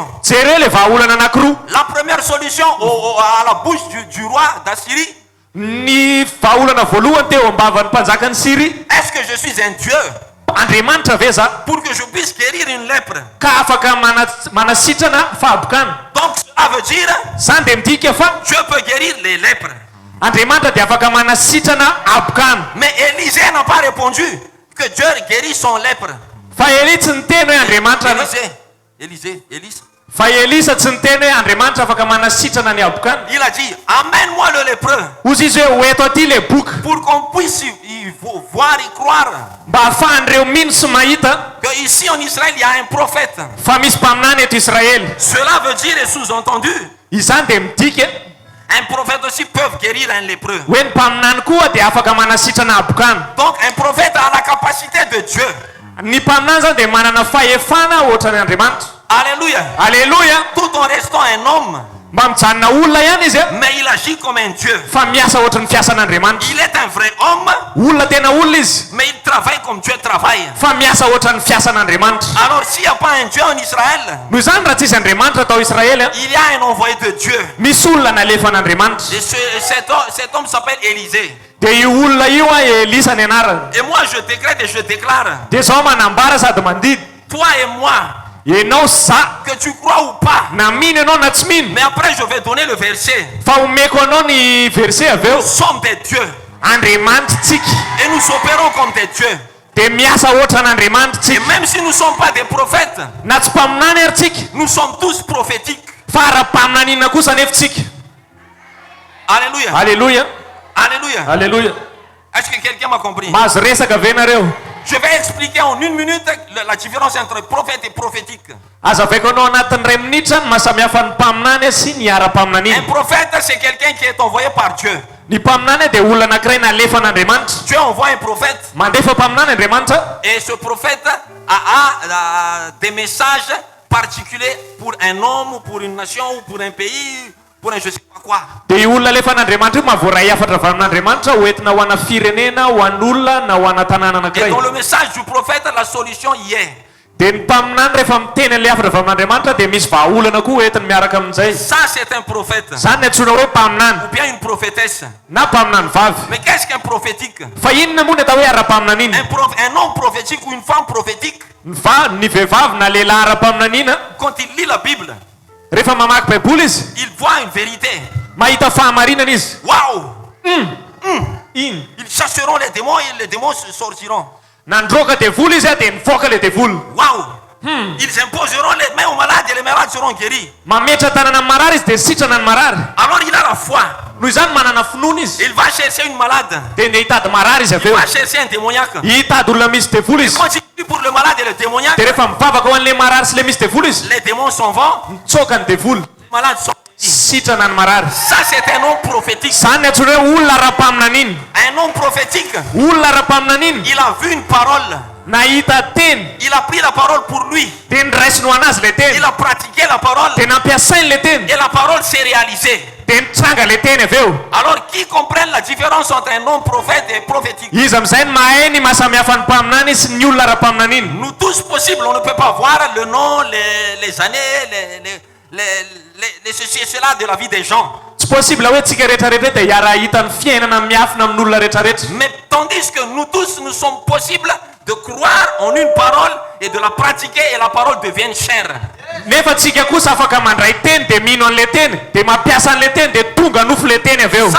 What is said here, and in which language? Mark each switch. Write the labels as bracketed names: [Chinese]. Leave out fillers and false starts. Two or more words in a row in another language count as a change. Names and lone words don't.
[Malagasy] Jere le vahaolana anankiroa. [French] La première solution à la bouche du roi d'Assyrie. [Malagasy] Ny vahaolana voalohany teo ambavan'ny mpanjakany Syrie. [French] Est-ce que je suis un Dieu? [Malagasy] Andriamanitra ve za? [French] Pour que je puisse guérir une lèpre. [Malagasy] Ka afaka manasitrana fahabokana. [French] Donc cela veut dire, [Malagasy] Zany dia midika fa [French] Dieu peut guérir les lèpres. [Malagasy] Andriamanitra dia afaka manasitrana abokana. [French] Mais Élisée n'a pas répondu que Dieu guérit son lèpre. [Malagasy] Fa Élie tsy niteny hoe Andriamanitra Élise. fa Elisa tsy niteny hoe Andriamanitra afaka manasitrana ny abokana. [French] Il a dit, amène-moi le lépreux. [Malagasy] Ozy izy hoe ho eto aty le boka. [French] Pour qu'on puisse y voir, y croire. [Malagasy] Mba ahafahan'ireo mino sy mahita [French] Que ici en Israël il y a un prophète. [Malagasy] fa misy mpaminany eto Israely. [French] Cela veut dire et sous-entendu, [Malagasy] Izany dia midika [French] un prophète aussi peut guérir un lépreux. [Malagasy] hoe ny mpaminany koa dia afaka manasitrana abokana. [French] Donc un prophète a la capacité de Dieu. [Malagasy] Ny mpaminany zany dia manana fahefana ohatran'ny Andriamanitra. [French] Alléluia. [Malagasy] Alléluia. [French] Tout en restant un homme. [Malagasy] mba mijanona olona ihany izy a [French] mais il agit comme un Dieu. [Malagasy] fa miasa ohatry ny fiasan'andriamanitra [French] Il est un vrai homme, [Malagasy] olona tena olona izy [French] mais il travaille comme Dieu travaille. [Malagasy] fa miasa ohatry ny fiasan'andriamanitra [French] Alors s'il n'y a pas un Dieu en Israël, [Malagasy] noho izany raha tsisy andriamanitra atao Israely a [French] il y a un envoyé de Dieu. [Malagasy] misy olona nalefa an'andriamanitra [French] Et cet homme s'appelle Élisée. [Malagasy] dia io olona io a Elisa ny anarany [French] Et moi je décrète et je déclare, [Malagasy] dia zaho manambara sady mandidy [French] toi et moi, [Malagasy] ianao za [French] que tu crois ou pas, [Malagasy] na mino ianao na tsy mino [French] mais après je vais donner le verset. [Malagasy] fa omeko anao ny verset avy eo [French] Nous sommes des dieux [Malagasy] andriamanitra tsika [French] et nous opérons comme des dieux. [Malagasy] dia miasa ohatry an'andriamanitra [French] Et [Malagasy] tsika [French] même si nous ne sommes pas des prophètes, [Malagasy] na tsy mpaminany ary tsika [French] nous sommes tous prophétiques. [Malagasy] fa ara-paminanina kosa nefa tsika [French] Alléluia. [Malagasy] alleluia [French] Alléluia. [Malagasy] alleluia [French] Est-ce que quelqu'un m'a compris? [Malagasy] mahazo resaka ve nareo [French] Je vais expliquer en 1 minute la différence entre prophète et prophétique. [Malagasy] azavaiko anao anatin'ny ray minitra zany mahasamihafa ny mpaminany sy ny [French] Un [Malagasy] ara-paminaniny [French] prophète, c'est quelqu'un qui est envoyé par Dieu. [Malagasy] ny mpaminany dia olona anankiray nalefa an'andriamanitra [French] Dieu envoie un prophète [Malagasy] mandefa mpaminany andriamanitra [French] et ce prophète a des messages particuliers pour un homme, pour une nation ou pour un pays, pour un je sais pas quoi. [Malagasy] dia io olona alefa an'andriamanitra io mahavoaray afatra avy amin'andriamanitra hoentina ho ana firenena ho an'olona na ho ana tanàna [French] Et [Malagasy] anankiray [French] dans le message du prophète, la solution y est. [Malagasy] dia ny mpaminany rehefa miteny an'le afatra avy amin'andriamanitra dia misy vahaolana koa hoentiny miaraka amin'izay [French] Ça, c'est un prophète [Malagasy] zany ny antsoina hoe mpaminany [French] ou bien une prophétesse. [Malagasy] na mpaminany vavy [French] Mais qu'est-ce qu'un prophétique? [Malagasy] fa inona moa ny atao hoe ara-paminaniny [French] Un homme prophétique ou une femme prophétique, [Malagasy] ny vehivavy na lehilahy ara-paminanina [French] quand il lit la Bible, [Malagasy] rehefa mamaky baiboly izy [French] il voit une vérité. [Malagasy] mahita fahamarinana izy [French] Waouh! [Malagasy] iny [French] Ils chasseront les démons et les démons se sortiront. [Malagasy] nandroaka devoly izy a dia nivoaka le devoly [French] Waouh! Ils imposeront les mains aux malades et les malades seront guéris. [Malagasy] mametra tanana ny marary izy dia sitrana ny marary [French] Alors il a la foi. [Malagasy] noho izany manana finoana izy [French] Il va chercher une malade. [Malagasy] dia nde hitady marary izy avy [French] Il [Malagasy] eo [French] va chercher un démoniaque. [Malagasy] hitady olona misy devoly izy [French] Quand il prie pour le malade et le démoniaque, [Malagasy] dia rehefa mivavaka ho an'le marary sy le misy devoly izy [French] les démons s'en vont, [Malagasy] mitsoka ny devoly [French] les malades sont guéris. [Malagasy] sitrana ny marary [French] Ça, c'est un homme prophétique. [Malagasy] zany ny antsoina hoe olona ara-paminaniny [French] Un homme prophétique, [Malagasy] olona ara-paminaniny [French] il a vu une parole. [Malagasy] nahita teny [French] Il a pris la parole pour lui. [Malagasy] dia niraisiny ho anazy le teny [French] Il a pratiqué la parole [Malagasy] dia nampiasainy le teny [French] et la parole s'est réalisée. [Malagasy] dia nitranga le teny avy eo [French] Alors, qui comprenne la différence entre un homme prophète et prophétique? [Malagasy] izy am'izay ny mahay ny mahasamihafa ny mpaminany sy ny olona ara-paminaniny [French] Nous tous possibles, on ne peut pas voir le nom, les années, les ceci et cela de la vie des gens. [Malagasy] tsy possible hoe tsika rehetrarehetra dia hiara hita ny fiainana miafina amin'olona rehetrarehetra [French] Mais tandis que nous tous, nous sommes possibles de croire en une parole et de la pratiquer et la parole devient chère. [Malagasy] nefa tsika kosa afaka mandray teny dia mino an'le teny dia mampiasa an'le teny dia tonga nofo le teny avy eo